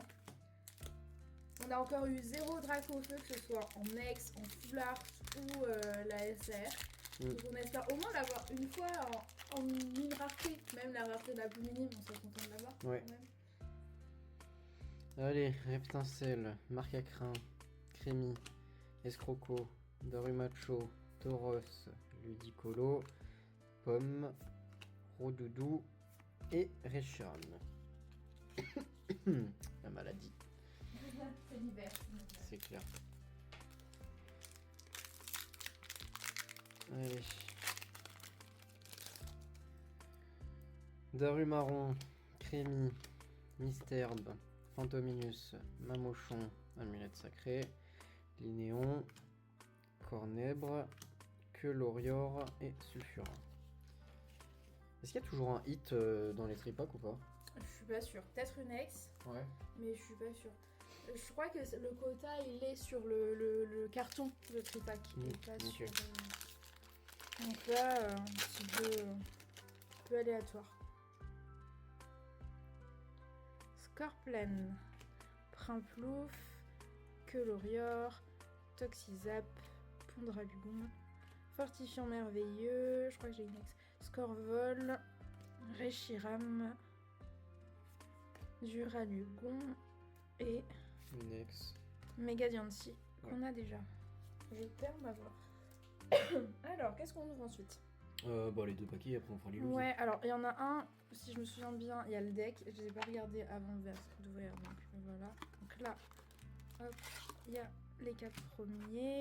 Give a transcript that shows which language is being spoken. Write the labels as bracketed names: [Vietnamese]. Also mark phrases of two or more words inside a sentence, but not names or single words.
[French] On a encore eu 0 drac au feu, que ce soit en ex, en full art ou la SR. Donc on espère au moins l'avoir une fois en mine rareté. Même la rareté la plus minime, on serait content de l'avoir quand même. Allez, Reptincelle, Marcacrin, Crémy, Escroco, Darumacho, Tauros, Ludicolo, Pomme, Rodoudou et Reshiram. La maladie. C'est l'hiver. C'est clair. Allez. Darumaron, Crémy, Mystherbe, Fantominus, Mamochon, Amulette Sacrée, Linéon, Cornèbre, Quelorior et Sulfurin. Est-ce qu'il y a toujours un hit dans les tripacks ou pas? Je suis pas sûre. Peut-être une ex. Ouais. Mais je suis pas sûre. Je crois que le quota il est sur le carton de tripack. Pas sur. Donc là, un petit peu aléatoire. Scorplen, Primplouf, Quelorior, Toxizap, Pondragon, Fortifiant Merveilleux, je crois que j'ai une ex, Scorvol, Reshiram, Duralugon et une ex. Megadiancy qu'on a déjà. Je perds ma voix. Alors, qu'est-ce qu'on ouvre ensuite? Les deux paquets, après on fera les looses. Ouais, alors il y en a un, si je me souviens bien, il y a le deck. Je les ai pas regardés avant d'ouvrir, donc voilà. Donc là, hop, il y a les 4 premiers.